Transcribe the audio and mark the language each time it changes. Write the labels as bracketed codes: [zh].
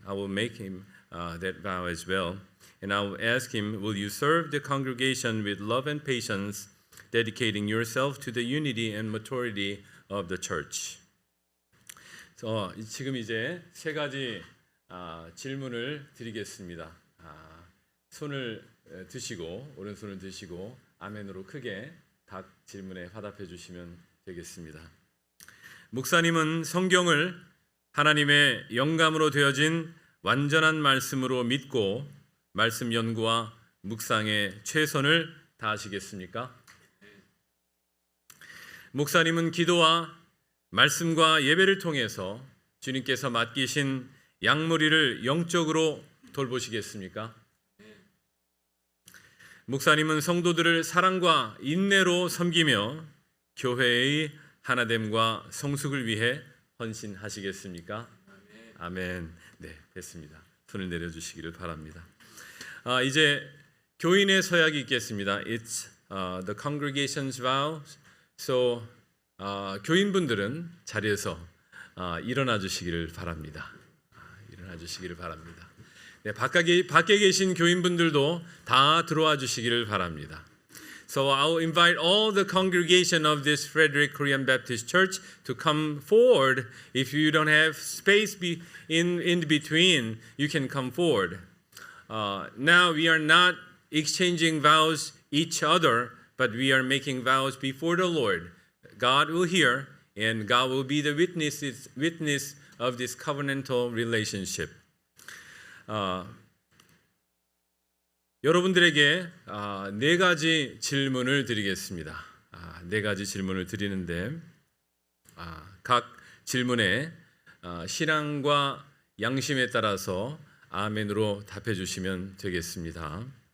[en] I will make him that vow as well. And I will ask him, will you serve the congregation with love and patience, dedicating yourself to the unity and maturity of the church? [ko] 지금 이제 3가지 질문을 드리겠습니다. 손을 드시고, 오른손을 드시고 아멘으로 크게 각 질문에 화답해 주시면 되겠습니다. 목사님은 성경을 하나님의 영감으로 되어진 완전한 말씀으로 믿고 말씀 연구와 묵상에 최선을 다하시겠습니까? 목사님은 기도와 말씀과 예배를 통해서 주님께서 맡기신 양무리를 영적으로 돌보시겠습니까? 목사님은 성도들을 사랑과 인내로 섬기며 교회의 하나됨과 성숙을 위해 헌신하시겠습니까? 아멘. 네, 됐습니다. 손을 내려주시기를 바랍니다. 이제 교인의 서약이 있겠습니다. [en] It's the congregation's vow. [ko] So 교인분들은 자리에서 일어나 주시기를 바랍니다. 일어나 주시기를 바랍니다. 네, 밖에 계신 교인분들도 다 들어와 주시기를 바랍니다. [en] So I'll invite all the congregation of this Frederick Korean Baptist Church to come forward. If you don't have space in between, you can come forward. Now we are not exchanging vows each other, but we are making vows before the Lord. God will hear, and God will be the witness of this covenantal relationship. [ko] 여러분들에게 4가지 질문을 드리겠습니다. 4가지 질문을 드리는데 각 질문에 신앙과 양심에 따라서 아멘으로 답해 주시면 되겠습니다.